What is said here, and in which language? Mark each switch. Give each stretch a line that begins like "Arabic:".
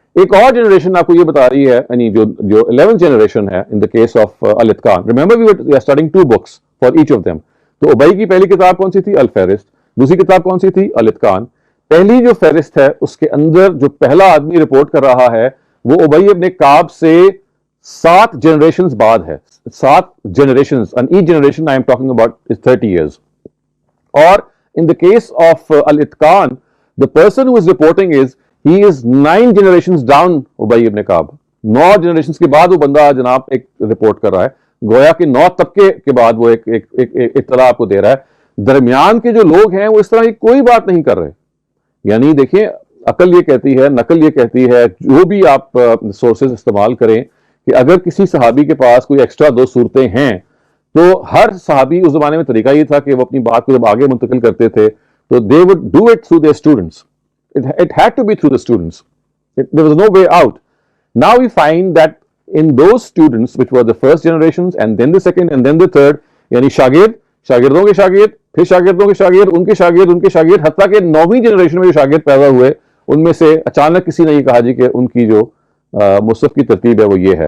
Urdu: ایک اور جنریشن آپ کو یہ بتا رہی ہے, یعنی جو 11th جنریشن ہے
English: in the case of
Urdu: الاتقان.
English: Remember we are studying 2 books for each of them.
Urdu: تو ابئی کی پہلی کتاب کون سی تھی؟ الفہرست. دوسری کتاب کون سی تھی؟ الاتقان. پہلی جو فہرست ہے اس کے اندر جو پہلا آدمی رپورٹ کر رہا ہے وہ ابئی ابن کعب سے 7 جنریشنز بعد ہے.
English: 7 generations, and each generation I am talking about is 30 years. Or in the case of Al-Itqan, the person who is reporting he is 9 generations down Ubay ibn Ka'b.
Urdu: 9 generations کے بعد وہ بندہ جناب ایک رپورٹ کر رہا ہے, گویا کہ 9 طبقے کے بعد وہ ایک اطلاع آپ کو دے رہا ہے. درمیان کے جو لوگ ہیں وہ اس طرح کی کوئی بات نہیں کر رہے. یعنی دیکھیں, عقل یہ کہتی ہے, نقل یہ کہتی ہے, جو بھی آپ سورسز استعمال کریں, کہ اگر کسی صحابی کے پاس کوئی ایکسٹرا 2 صورتیں ہیں, تو ہر صحابی اس زمانے میں طریقہ یہ تھا کہ وہ اپنی بات کو جب آگے منتقل کرتے تھے تو
English: they would do it through their students. It had to be through the students. There was no way out. Now we find that in those students which were the first generations and then the second and then the third,
Urdu: یعنی شاگردوں کے شاگرد, پھر شاگردوں کے شاگرد, ان کے شاگرد, حتیٰ کہ 9ویں جنریشن میں جو شاگرد پیدا ہوئے ان میں سے اچانک کسی نے یہ کہا جی کہ ان کی جو مصحف کی ترتیب ہے وہ یہ ہے.